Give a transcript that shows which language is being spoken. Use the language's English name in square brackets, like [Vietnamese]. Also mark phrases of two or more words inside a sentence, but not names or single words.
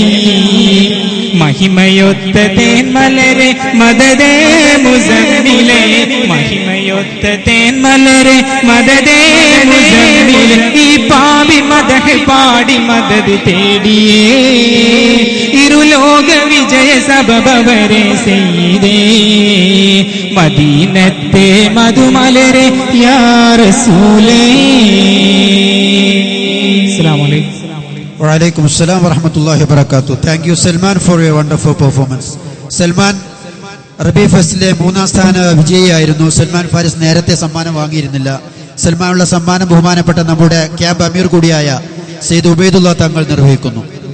[Malayalam] മഹിമയൊത്ത തേന്മലരെ മദദേ മുസമ്മിലെ മഹിമയൊത്ത തേന്മലരെ മദദേ മുസമ്മിലെ ഈ പാവി മദഹ് പാടി മദദ് തേടിയേ ഇരുലോക വിജയ സബബവരെ സയ്യിദേ മദീനത്തെ മധുമലരെ യാ റസൂലേ. [Arabic] السلام عليكم. وعليكم السلام ورحمة الله وبركاته. [English] Thank you Salman for your wonderful performance. [Malayalam] സൽമാൻ റബി ഫെസ്റ്റിലെ 3ാം സ്ഥാന വിജയിയായിരുന്നു. സൽമാൻ ഫാരിസ് നേരത്തെ സമ്മാനം വാങ്ങിയിരുന്നില്ല. സൽമാനുള്ള സമ്മാനം ബഹുമാനപ്പെട്ട നമ്മുടെ ക്യാമ്പ് അമീർ കൂടിയായ സയ്യിദ് ഉബൈദുള്ള തങ്ങൾ നിർവഹിക്കുന്നു.